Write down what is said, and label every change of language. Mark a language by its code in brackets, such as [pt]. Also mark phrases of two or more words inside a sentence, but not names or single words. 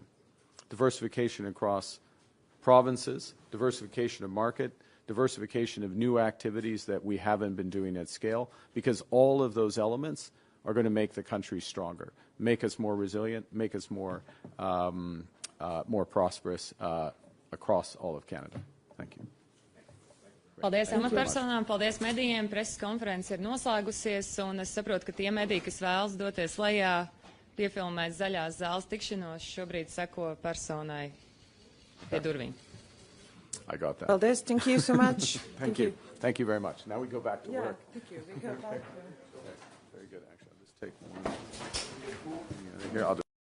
[en] Diversification across provinces, diversification of market, diversification of new activities that we haven't been doing at scale, because all of those elements are going to make the country stronger, make us more resilient, make us more prosperous across all of Canada. Thank you. [lv] Paldies amatpersonām, paldies medijiem. Preses konference ir noslēgusies, un es saprotu, ka tie mediji, kas vēlas doties lejā, piefilmēt zaļās zāles tikšanos, šobrīd seko personai pie durvīm. [en] I got that. Paldies, thank you so much. Thank you. Thank you very much. Now we go back to work. Thank you. We go back. Very good, actually. I'll just take one. Here, I'll